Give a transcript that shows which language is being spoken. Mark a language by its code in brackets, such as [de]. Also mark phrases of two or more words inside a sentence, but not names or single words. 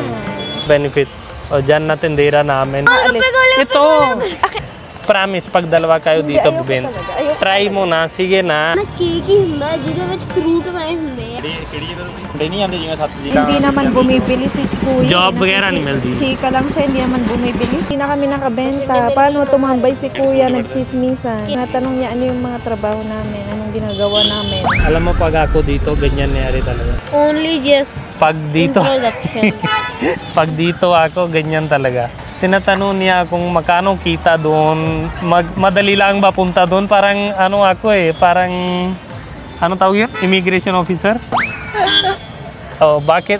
[tl] Benefit. Dyan na tindera namin. Ito! Promise, pag dalawa kayo dito bibenta. Try mo na, sige na. Hindi naman bumibili si Kuya. [hi] Job वगैरह नहीं मिलती. [tl] Chika lang siya, hindi naman bumibili. Hindi na kami nakabenta. Paano tumambay si Kuya, nagchismisan. Natanong niya ano yung mga trabaho namin, anong ginagawa namin. Alam mo, pag ako dito, ganyan nangyari talaga. [en] Only just [tl] Pag dito, [en] introduction. [tl] pag dito ako, ganyan talaga. Tinatanong niya kung magkano kita doon. Madali lang ba punta doon? Parang ano ako parang ano tawag yun? [en] Immigration officer? [tl] Bakit?